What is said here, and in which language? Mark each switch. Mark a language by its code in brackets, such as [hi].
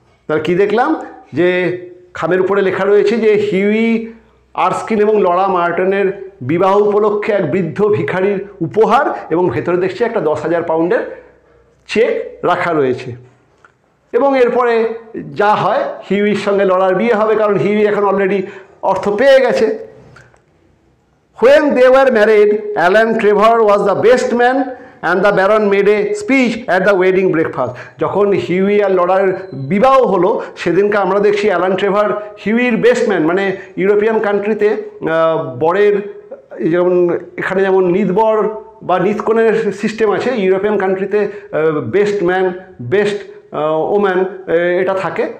[bn] তার কি দেখলাম যে খামের উপরে লেখা রয়েছে যে হিউই আর্সকিন এবং লরা মার্টনের বিবাহ উপলক্ষে এক বৃদ্ধ ভিখারির উপহার, এবং ভেতরে দেখছি একটা 10,000 পাউন্ডের চেক রাখা রয়েছে। এবং এরপরে যা হয়, হিউইর সঙ্গে লরার বিয়ে হবে, কারণ হিউই এখন অলরেডি অর্থ পেয়ে গেছে। [en] When they were married, Alan Trevor was the best man and the Baron made a speech at the wedding breakfast. [bn] যখন হিউই আর লরার বিবাহ হলো সেদিনকে আমরা দেখছি অ্যালান ট্রেভার হিউইর বেস্ট ম্যান, মানে ইউরোপিয়ান কান্ট্রিতে বরের যেমন এখানে যেমন নিতবর বা নিতকনের সিস্টেম আছে, ইউরোপিয়ান কান্ট্রিতে বেস্ট ম্যান বেস্ট ওম্যান এটা থাকে।